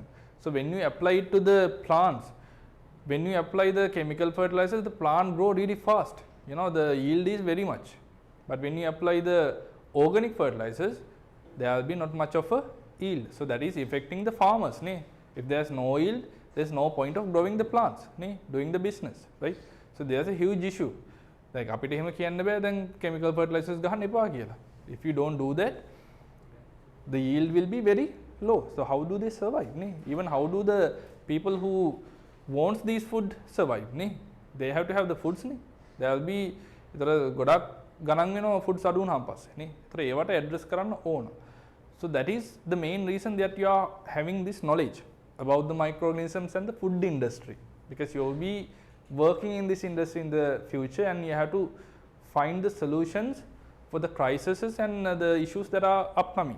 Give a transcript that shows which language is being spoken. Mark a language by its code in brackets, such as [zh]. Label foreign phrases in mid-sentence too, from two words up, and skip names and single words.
[en] So when you apply it to the plants, when you apply the chemical fertilizers, the plant grow really fast, you know, the yield is very much. But when you apply the organic fertilizers, there will be not much of a yield. So that is affecting the farmers, ne? If there's no yield, there's no point of growing the plants, ne? Doing the business, right? So there's a huge issue. Like [si] අපිට එහෙම කියන්න බෑ දැන් [en] chemical fertilizers [si] ගහන්න එපා කියලා. [en] If you don't do that, the yield will be very low. So how do they survive, ne? Even how do the people who wants these food survive, ne? They have to have the foods, ne? [si] There will be ඒතර ගොඩක් ගණන් වෙනවා foods අඩු වුණාන් පස්සේ, ne? ඒතර ඒවට address කරන්න ඕන. [en] So that is the main reason that you are having this knowledge about the microorganisms and the food industry, because you will be working in this industry in the future, and you have to find the solutions for the crises and the issues that are upcoming.